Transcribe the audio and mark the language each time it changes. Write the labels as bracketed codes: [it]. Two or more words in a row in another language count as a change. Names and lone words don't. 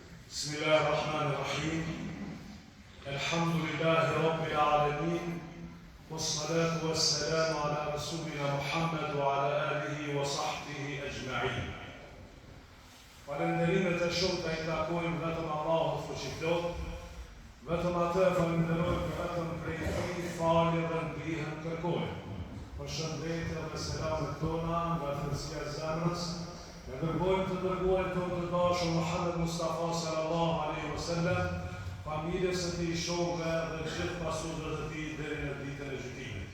[ar] بسم الله الرحمن الرحيم. الحمد لله رب العالمين. والصلاة والسلام على رسولنا محمد وعلى آله وصحبه أجمعين. [sq] Falenderimet e shumta I takojmë vetëm Allahut fuqiplot, vetëm atë falenderojmë vetëm prej Tij falje dhe ndihmë kërkojmë. Përshëndetje dhe selamet tona nga thellësia e zemrës, e dërgojmë të dërguarin tonë të dashur Muhammed Mustafa [ar] صلى الله عليه وسلم, [sq] familjes së tij, shokëve dhe gjithë pasuesve të tij deri në ditën e gjykimit.